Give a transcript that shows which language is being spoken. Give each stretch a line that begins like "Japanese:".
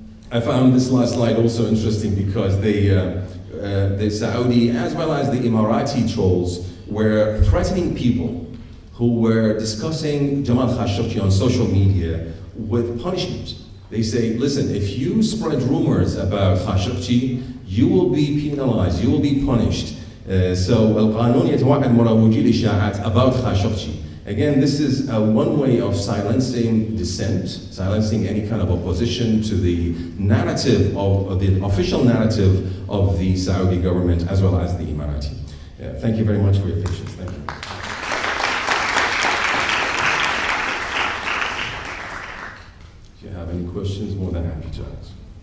English: I found this last slide also interesting because the Saudi as well as the Emirati trolls were threatening people who were discussing Jamal Khashoggi on social media with punishment. They say, listen, if you spread rumors about Khashoggi, you will be penalized, you will be punished.
Arabic: So, القانون يتوعد مروجي الإشاعات about Khashoggi.
English: Again, this is one way of silencing dissent, silencing any kind of opposition to the narrative of the official narrative of the Saudi government as well as the Emirati. Yeah, thank you very much for your patience. Thank you. If you have any questions, more than happy to answer.